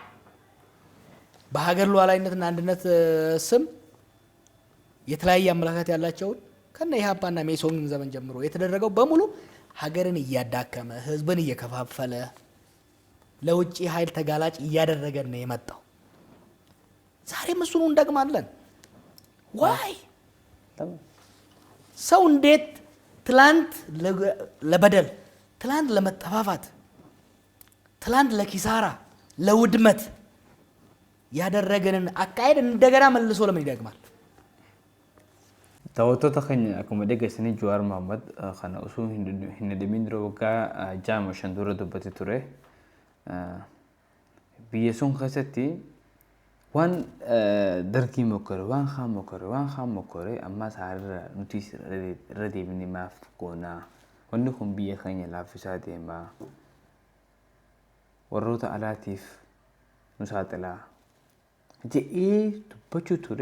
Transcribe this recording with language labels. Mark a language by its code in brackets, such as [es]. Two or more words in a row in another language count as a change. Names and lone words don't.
[am] በሀገር ሉዓላዊነትና አንድነት ስም የተለያየ አመለካከት ያላቸው ከነ ኢህአፓና ሜሶን ዘመን ጀምሮ የተደረገው በሙሉ ሀገርን እያዳከመ ህዝብን እየከፋፈለ ለውጪ ኃይል ተጋላጭ እያደረገን ነው የመጣው ዛሬም እሱን እንደግማለን ዋይ ሰው እንዴት ትላንት ለበደል ትላንት ለመጠፋፋት ትላንት ለኪሳራ ለውድመት ያደረገንን አካሄድ እንደገና መልሶ ለምን ይደግማል? [om] daawwattoota keenya akkuma dhageessanii Jawaar Mohaammed kana osoo hin deemin dura waggaa 6 dura dubbate ture. Biyya sun keessatti waan dargii mokkore waan kaan mokkore ammas haala nuti irra deebinee maaf goonaa wanni kun biyya keenya laaffisaa deemaa warroota alaatiif nu saaxilaa jedhee dubbachuu ture.